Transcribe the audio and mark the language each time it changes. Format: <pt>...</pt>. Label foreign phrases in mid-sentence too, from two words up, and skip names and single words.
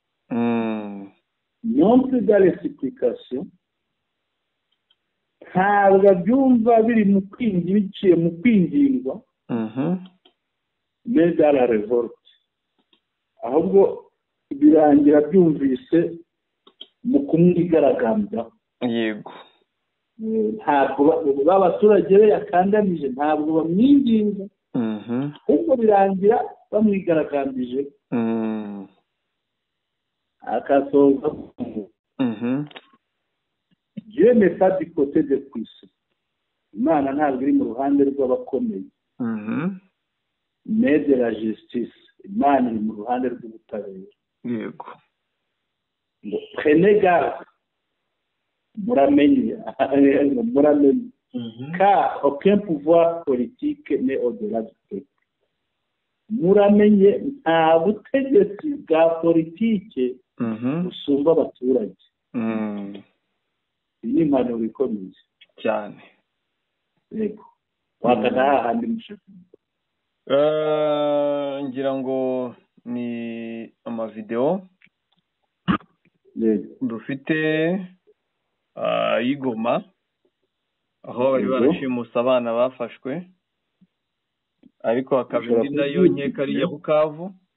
<fr>Non plus dans l'explication,</fr> <rw>ntabwo abyumva biri mu biciye mu kwingingwa,</rw> <fr>mais dans la révolte</fr> <rw>ahubwo birangira byumvise mu kumwigaragambya. Yego. Ntabwo b'abaturage be yakandamije, ntabwo bamwinginga, ahubwo birangira bamwigaragambije.</rw> <fr>Akasoza Dieu n'est pas du côté des puissants.</fr> <rw>Imana ntabwo iri mu ruhande rw'abakomeye,</rw> <fr>mais de la justice.</fr> <rw>Imana iri mu ruhande rw'ubutabera. Yego.</rw> <fr>Prenez garde, muramenye, car aucun pouvoir politique n'est au-delà du peuple.</fr> <rw>Muramenye nta butegetsi bwa politike busumba abaturage. Iyi ni impanuro ikomeye cyane. Yego. Wakana hahandi mushaka. Ngira ngo ni amavideo dufite y'Igoma aho bari barashimusa abana bafashwe, ariko hakaba indi nayo nkeka ari iya Bukavu.</rw>